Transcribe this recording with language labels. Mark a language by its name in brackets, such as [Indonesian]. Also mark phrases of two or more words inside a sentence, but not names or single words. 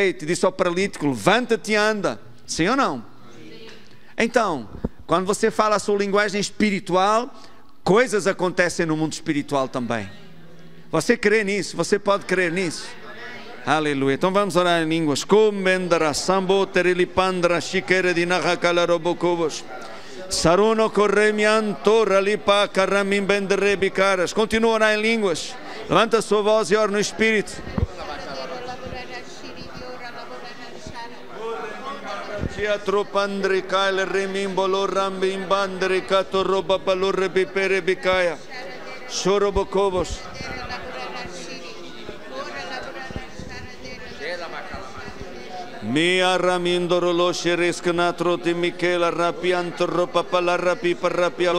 [Portuguese] E disse ao paralítico: levanta-te e anda. Sim ou não? Sim. Então, quando você fala a sua linguagem espiritual, coisas acontecem no mundo espiritual também. Você crê nisso? Você pode crer nisso? Aleluia. Então vamos orar em línguas. Comendara sambo terilipandra shikere dinaha kalarobokobos. Saruno corremianto ralipa karamim benderebicaras. Continua a orar em línguas. Levanta a sua voz e ora no Espírito. Tropandre kaile remimbolo rambim bandre kato roba palore bipere bikaya. Shorobokobos. Mia ramindoro lo shereskanatro ti Michela rapianto ropa palarrapi parrapia.